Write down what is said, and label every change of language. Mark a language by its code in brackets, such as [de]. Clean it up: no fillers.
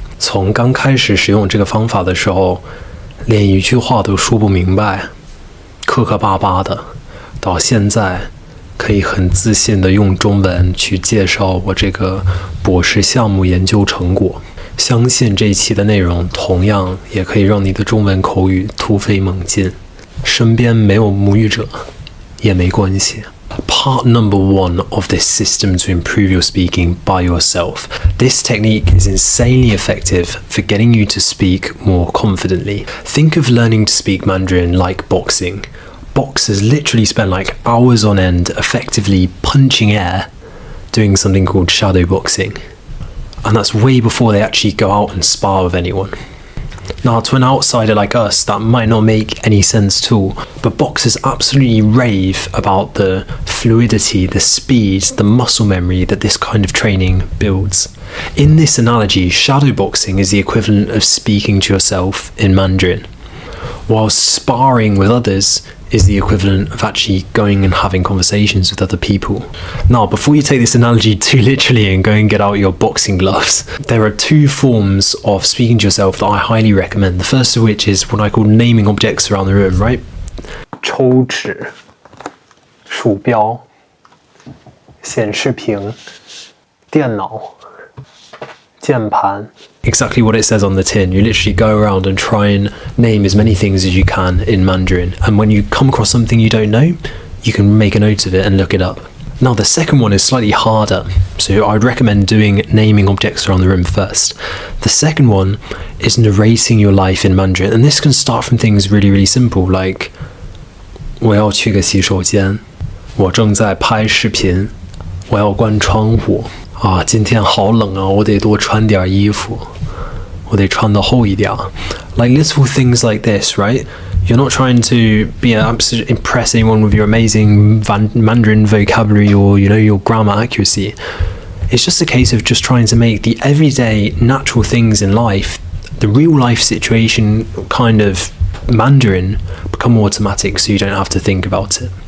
[zh] 从刚开始使用这个方法的时候，连一句话都说不明白，磕磕巴巴的，到现在可以很自信的用中文去介绍我这个博士项目研究成果。相信这一期的内容同样也可以让你的中文口语突飞猛进。身边没有母语者也没关系。 [en] Part number 1 of this system to improve your speaking by yourself. This technique is insanely effective for getting you to speak more confidently. Think of learning to speak Mandarin like boxing. Boxers literally spend like hours on end effectively punching air, doing something called shadow boxing. And that's way before they actually go out and spar with anyone. Now, to an outsider like us, that might not make any sense at all, but boxers absolutely rave about the fluidity, the speed, the muscle memory that this kind of training builds. In this analogy, shadow boxing is the equivalent of speaking to yourself in Mandarin, while sparring with others is the equivalent of actually going and having conversations with other people. Now, before you take this analogy too literally and go and get out your boxing gloves, there are two forms of speaking to yourself that I highly recommend. The first of which is what I call naming objects around the room, right? [zh] 抽纸、鼠标、显示屏、电脑、键盘。 [en] Exactly what it says on the tin. You literally go around and try and name as many things as you can in Mandarin. And when you come across something you don't know, you can make a note of it and look it up. Now, the second one is slightly harder, so I'd recommend doing naming objects around the room first. The second one is narrating your life in Mandarin. And this can start from things really, really simple, like [zh] 我要去个洗手间，我正在拍视频，我要关窗户。今天好冷啊，我得多穿点衣服，我得穿得厚一点。 [en] Like little things like this, right? You're not trying to impress anyone with your amazing Mandarin vocabulary or, your grammar accuracy. It's just a case of just trying to make the everyday natural things in life, the real life situation kind of Mandarin, become more automatic so you don't have to think about it.